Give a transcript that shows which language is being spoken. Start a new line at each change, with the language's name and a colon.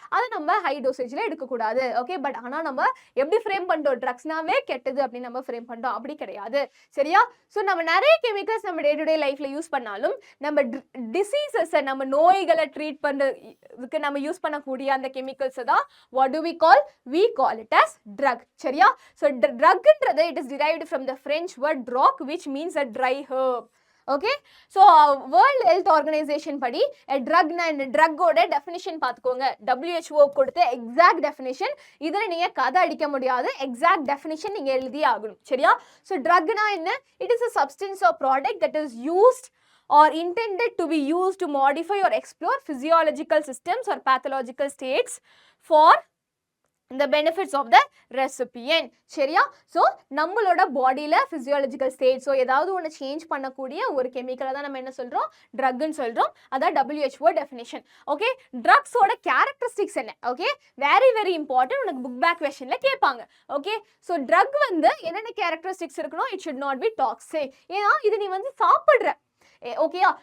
Tamil: அது நம்ம ஹை டோசேஜ்ல எடுக்க கூடாது. ஓகே, பட் ஆனா நம்ம எப்படி ஃப்ரேம் பண்றோம், ட்ரக்ஸ்னாவே கெட்டது அப்படின்னு நம்ம ஃப்ரேம் பண்றோம், அப்படி கிடையாது. சரியா, ஸோ நம்ம நிறைய கெமிக்கல்ஸ் நம்ம டே டு டே லைஃப்ல யூஸ் பண்ணாலும் நம்ம டிசீசஸை, நம்ம நோய்களை ட்ரீட் பண்றதுக்கு நம்ம யூஸ் பண்ணக்கூடிய அந்த கெமிக்கல்ஸை தான்
English: what do we call it as drug.
Tamil: சரியா, so ட்ரக்ன்றது
English: it is derived from the French word drogue which means a dry herb.
Tamil: Okay, so world health organisation படி ட்ரக்னா இந்த ட்ரக்கோட டெஃபினிஷன் பார்த்துக்கோங்க. WHO கொடுத்த எக்ஸாக்ட் டெஃபினிஷன், இதில் நீங்கள் கதை அடிக்க முடியாது, எக்ஸாக்ட் டெஃபினிஷன் நீங்கள் எழுதியே ஆகணும். சரியா, ஸோ ட்ரக்னா என்ன,
English: It is a substance or product that is used or intended to be used to modify or explore physiological systems or pathological states for the benefits of the recipient.
Tamil: சரியா, so நம்மளோட பாடியில் physiological state, so ஏதாவது ஒன்று change பண்ணக்கூடிய ஒரு கெமிக்கலை தான் நம்ம என்ன சொல்கிறோம், ட்ரக்னு சொல்கிறோம். அதான் WHO டெஃபினேஷன். ஓகே, ட்ரக்ஸோட கேரக்டரிஸ்டிக்ஸ் என்ன, ஓகே, வெரி வெரி இம்பார்ட்டன்ட், உனக்கு புக் பேக் கொஸ்டினில் கேட்பாங்க. ஓகே, ஸோ ட்ரக் வந்து என்னென்ன கேரக்டரிஸ்டிக்ஸ் இருக்கணும்,
English: It should not be toxic.
Tamil: ஏன்னா இது நீ வந்து சாப்பிட்ற, ஓகேயா?